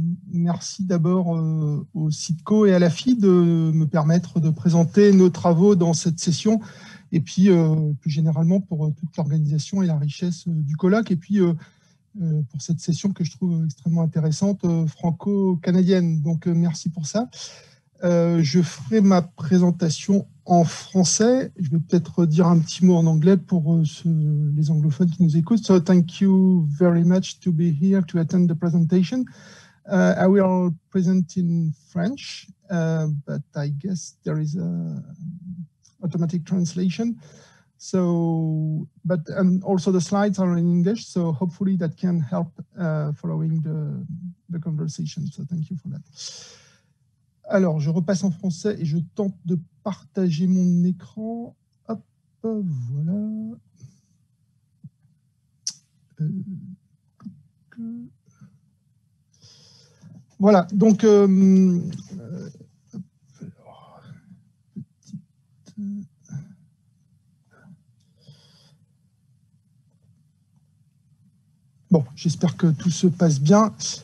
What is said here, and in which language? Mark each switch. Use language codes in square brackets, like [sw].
[fr] Merci d'abord au CIDCO et à la FI de me permettre de présenter nos travaux dans cette session et puis plus généralement pour toute l'organisation et la richesse du colloque et puis pour cette session que je trouve extrêmement intéressante, franco-canadienne. Donc, merci pour ça. Je ferai ma présentation en français. Je vais peut-être dire un petit mot en anglais pour les anglophones qui nous écoutent. [en] So, thank you very much to be here to attend the presentation. I will present in French, but I guess there is a automatic translation. So, but also the slides are in English, so hopefully that can help following the conversation. So thank you for that. [fr] Alors, je repasse en français et je tente de partager mon écran. Hop, voilà. Voilà, donc bon, j'espère que tout se passe bien.